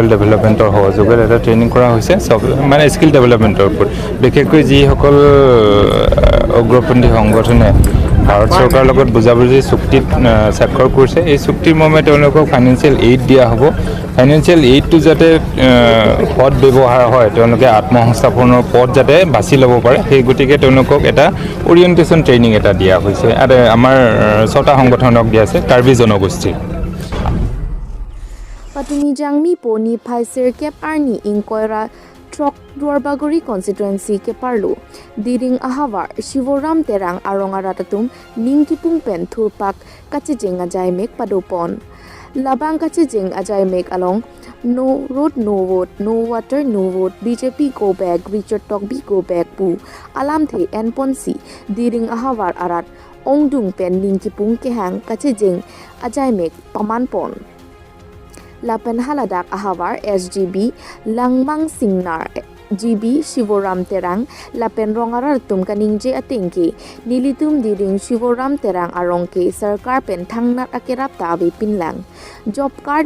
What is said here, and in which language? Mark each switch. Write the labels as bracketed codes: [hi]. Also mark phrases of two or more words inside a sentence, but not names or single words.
[as] ডেভেলপমেণ্টৰ সহযোগত এটা ট্ৰেইনিং কৰা হৈছে চব মানে [en] skill development [as] ওপৰত বিশেষকৈ যিসকল উগ্ৰপন্থী সংগঠনে ভাৰত চৰকাৰৰ লগত বুজাবুজি চুক্তিত স্বাক্ষৰ কৰিছে এই চুক্তিৰ মৰ্মে তেওঁলোকক [en] financial aid [as] দিয়া হ'ব [en] financial aid [as] যাতে সৎ ব্যৱহাৰ হয় তেওঁলোকে আত্মসংস্থাপনৰ পথ যাতে বাছি ল'ব পাৰে সেই গতিকে তেওঁলোকক এটা [en] orientation training [as] এটা দিয়া হৈছে আৰু আমাৰ 6টা সংগঠনক দিয়া আছে কাৰ্বি জনগোষ্ঠী [mjw] Patumi Jangmi Poni Paiser Kep Arni Inkoira Trok Duarbagori Constituency ke Parlu Diring Ahawar Shivoram Terang Arongara Tatum Ningkipung Pen Thurpak Kachijenga Jaimek Padopon labang kache jing ajai mek along [en] no road no vote no water no vote BJP go back [mjw] Richard Tokbi [en] go back [mjw] pu alam the en ponsi diring ahawar arat ongdung pen ning ki pung ke hang kache jing ajai mek paman pon lapen haladak ahawar SGB langmang singnar GB Shivoram Terang lapen rongarar tum kaningje atengke nilitum diring Shivoram Terang arongke sarkar pen thangnat akerap ta abe pinlang [en] job card